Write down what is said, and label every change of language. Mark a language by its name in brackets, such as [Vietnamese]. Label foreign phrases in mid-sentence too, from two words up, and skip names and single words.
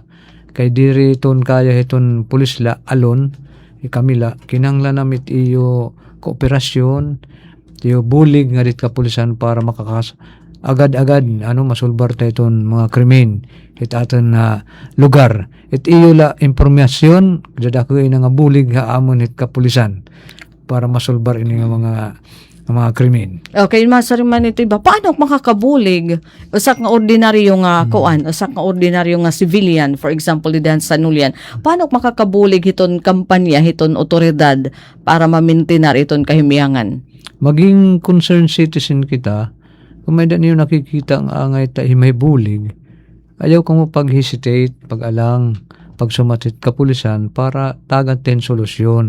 [Waray] Kay diri iton kaya iton pulisla alon ikamila kinanglan namit iyo kooperasyon iyo bulig nga dit kapulisan para makakas agad-agad masulbar ta iton mga krimen itaton na lugar it iyo la impormasyon dadakoy na nga bulig ha amon it kapulisan para masulbar ini nga mga krimen. Okay, masari man ito iba. Paano makakabulig? Usak nga ordinaryo nga kuan, usak nga ordinaryo nga civilian, [English] for example, [Waray] di Dan San Julian. Paano makakabulig hiton kampanya, hiton otoridad para mamintinar iton kahimyangan? Maging [English] concerned citizen [Waray] kita, kung may niyo nakikita ang angay ta himay bulig, ayaw kang pag-hesitate, pag-alang, pagsumatit kapulisan para tagatin solusyon.